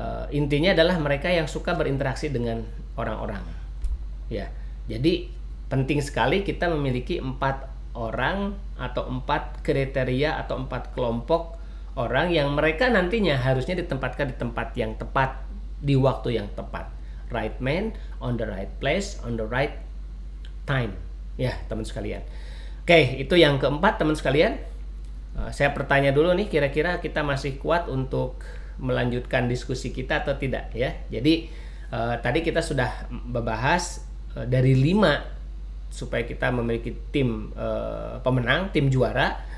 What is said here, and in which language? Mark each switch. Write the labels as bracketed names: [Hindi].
[Indonesian] Intinya adalah mereka yang suka berinteraksi dengan orang-orang. Ya, jadi penting sekali kita memiliki 4 orang atau 4 kriteria atau 4 kelompok orang yang mereka nantinya harusnya ditempatkan di tempat yang tepat di waktu yang tepat. [English] Right man on the right place on the right time. [Indonesian] Ya, teman sekalian. Oke, itu yang keempat, teman sekalian. Saya bertanya dulu nih, kira-kira kita masih kuat untuk melanjutkan diskusi kita atau tidak ya. Jadi tadi kita sudah membahas dari 5 supaya kita memiliki tim pemenang, tim juara.